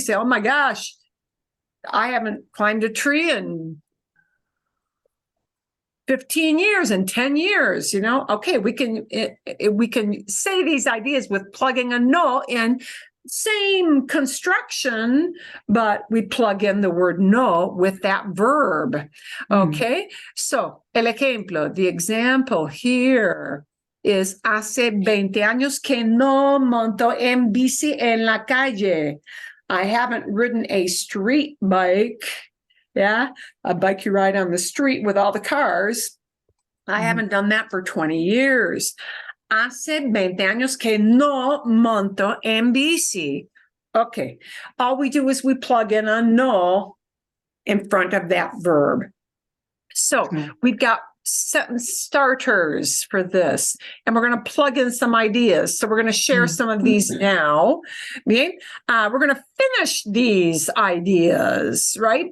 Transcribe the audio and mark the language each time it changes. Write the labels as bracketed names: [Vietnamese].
[English] Say, oh my gosh, I haven't climbed a tree in 15 years and 10 years, Okay, we can say these ideas with plugging a no in. Same construction, but we plug in the word no with that verb. Okay, so [Spanish] el ejemplo, [English] the example here is [Spanish] hace 20 años que no monto en bici en la calle. [English] I haven't ridden a street bike. Yeah, a bike you ride on the street with all the cars. I haven't done that for 20 years. [Spanish] Hace 20 años que no monto en bici. [English] Okay, all we do is we plug in a no in front of that verb. So we've got sentence starters for this, and we're going to plug in some ideas. So we're going to share some of these now. Bien? We're going to finish these ideas, right?